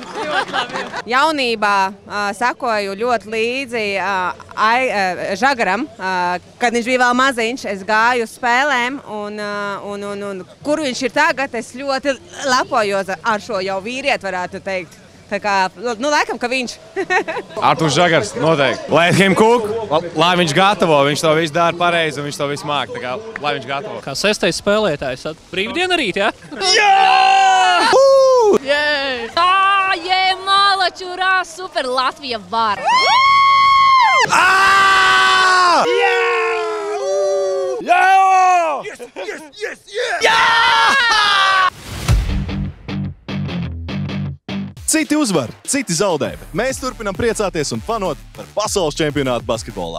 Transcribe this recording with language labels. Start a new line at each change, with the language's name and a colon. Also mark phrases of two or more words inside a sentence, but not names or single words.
Latvian: Jaunībā sekoju ļoti līdzi Žagaram, kad viņš bija vēl maziņš. Es gāju uz spēlēm, un kur viņš ir tagad, es ļoti lepojos ar šo jau vīrieti, varētu teikt. Tā kā, laikam, ka viņš. Artūrs Žagars, noteikti.
English: Let him cook,
Latvian: lai viņš gatavo, viņš to visu dara pareizi un viņš to visu māk. Tā kā, lai viņš gatavo. Kā sestais spēlētājs, brīvdiena rīt, ja? Jā! Jē, malačurā, super, Latvija var! Citi uzvar, citi zaudē, bet mēs turpinām priecāties un fanot par pasaules čempionātu basketbolā.